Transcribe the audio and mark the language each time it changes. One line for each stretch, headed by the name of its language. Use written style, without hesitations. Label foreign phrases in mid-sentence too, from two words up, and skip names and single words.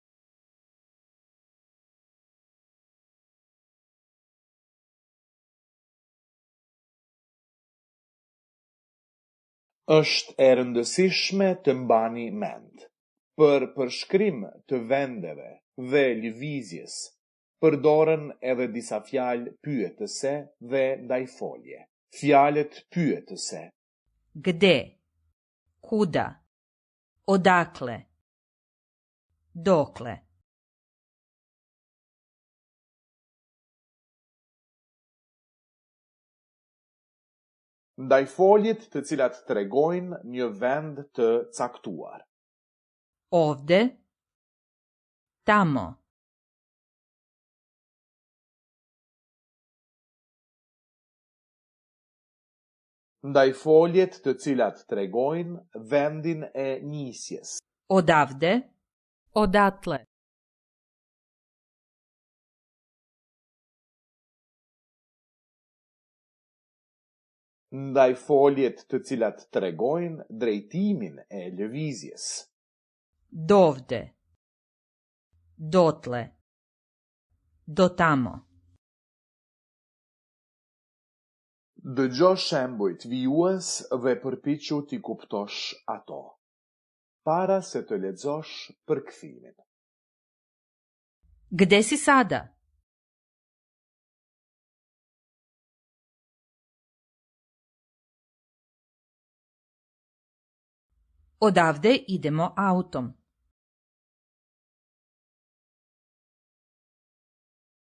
Albanian: Është e rëndësishme të mbani mend. Për përshkrim të vendeve dhe lëvizjes, përdoren edhe disa fjalë pyetëse dhe ndajfolje. Fjalët pyetëse:
Serbian: Gde? Kuda? Odakle? Dokle?
Albanian: ndajfoljet të cilat tregojnë një vend të caktuar.
Serbian: Ovde? Tamo?
Albanian: Ndajfoljet të cilat tregojnë vendin e nisjes.
Serbian: Odavde? Odatle?
Albanian: Ndajfoljet të cilat tregojnë drejtimin e lëvizjes.
Serbian: Dovde? Dotle? Do tamo?
Albanian: Dëgjo shembujt vijues dhe përpiqu t'i kuptosh ato, para se të lexosh përkthimin.
Serbian: Gde si sada? Odavde idemo autom.